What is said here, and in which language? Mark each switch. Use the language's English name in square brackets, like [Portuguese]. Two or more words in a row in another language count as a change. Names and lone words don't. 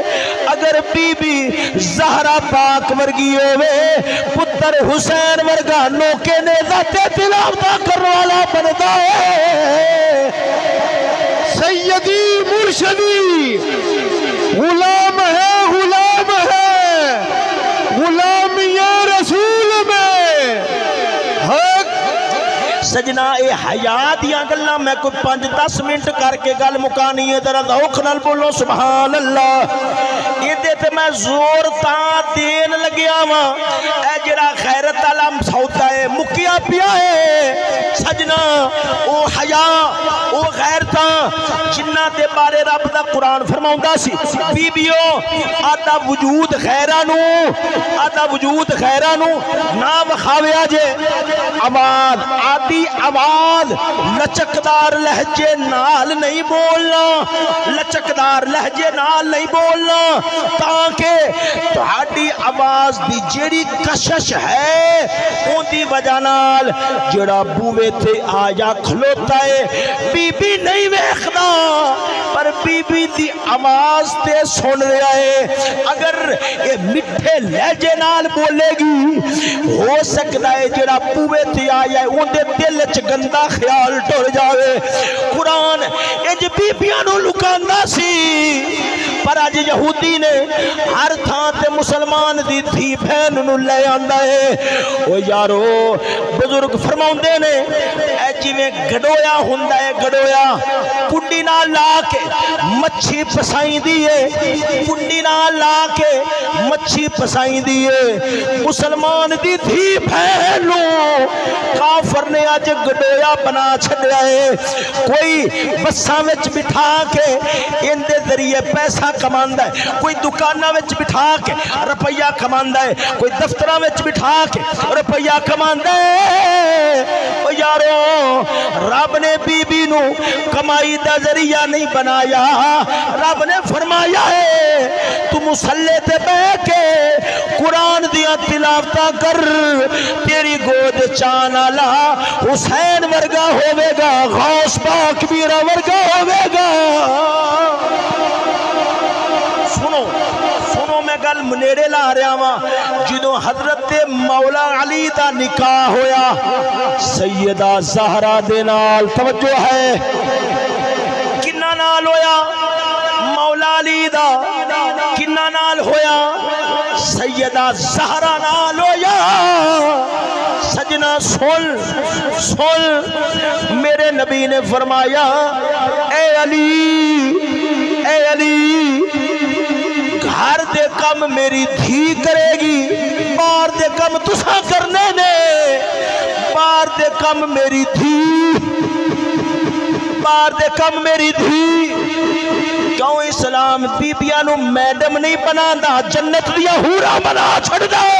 [Punjabi] اگر بی بی زہرا پاک ورگی ہوئے، پتر حسین ورگا نوکے نیزہ تے تلاوتہ کرنے والا بندا ہے۔ [Urdu] سیدی مرشدی غلام ہے، غلام ہے، غلامی رسول میں حق۔ [Punjabi] سجنا اے حیا دیاں گلاں میں کوئی 5-10 منٹ کر کے گل مکانی ہے، ذرا ذوق نال بولو [Arabic] سبحان اللہ۔ [Punjabi] ایدے تے میں زور تاں دین لگیا واں، اے جڑا غیرت والا سودا ہے مکیا پیا ہے۔ سجنا او حیا او غیرتاں جنہاں دے بارے رب دا قرآن فرماوندا سی، بیبیوں آدھا وجود غیراں نو، آدھا وجود غیراں نو نہ وکھاویا جے، آواز آدھی آواز لچکدار لہجے نال نہیں بولنا، لچکدار لہجے نال نہیں بولنا، تاکہ تہاڈی آواز دی جیڑی کشش ہے اون دی وجہ نال جڑا بوے تے آیا کھلوتا ہے بی بی نہیں ویکھدا، پر بی بی دی آواز تے سن رہا ہے۔ اگر یہ مٹھے لہجے نال بولے گی، ہو سکتا ہے جڑا بوے تے آیا ہے اون دے دل چ گندا خیال ٹر جاوے۔ قرآن اج بیبیاں نو لکاندا سی، پر اج یہودی نے ہر تھان تے مسلمان دی دھی بہن نو لے آندا ہے۔ او یارو بزرگ فرماوندے نے اے جویں گڈویا ہوندا ہے، گڈویا کنڈی نال لا کے مچھی پسائیندی ہے، کنڈی نال لا کے مچھی پسائیندی ہے۔ مسلمان دی دھی بہن نو کافر نے اج گڈویا بنا چھڈیا ہے۔ کوئی بساں وچ بٹھا کے ان دے ذریعے پیسہ کماندا ہے، کوئی دکاناں وچ بٹھا کے روپیہ کماندا ہے، کوئی دفتراں وچ بٹھا کے روپیہ کماندا ہے۔ او یارو رب نے بی بی نو کمائی دا ذریعہ نہیں بنایا رب نے فرمایا ہے تو مصلی تے بیٹھ کے قرآن دیا تلاوتاں کر تیری گود چان والا حسین ورگا ہوے گا غوث پاک میرا ورگا ہوے گا سنو میں گل منیرے لا رہا ہاں جدوں حضرت مولا علی دا نکاح ہویا سیدہ زہرا دے نال توجہ ہے کنہ نال ہویا مولا علی دا کنہ نال ہویا سیدہ زہرا نال ہویا سجنا سن میرے نبی نے فرمایا اے علی گھر دے کم میری دھی کرے گی بار دے کم تساں کرنے نے بار دے کم میری دھی بار دے کم میری دھی کیوں اسلام بیبیاں نو میڈم نہیں بنانا جنت دیا حورا بنا چھڑ دا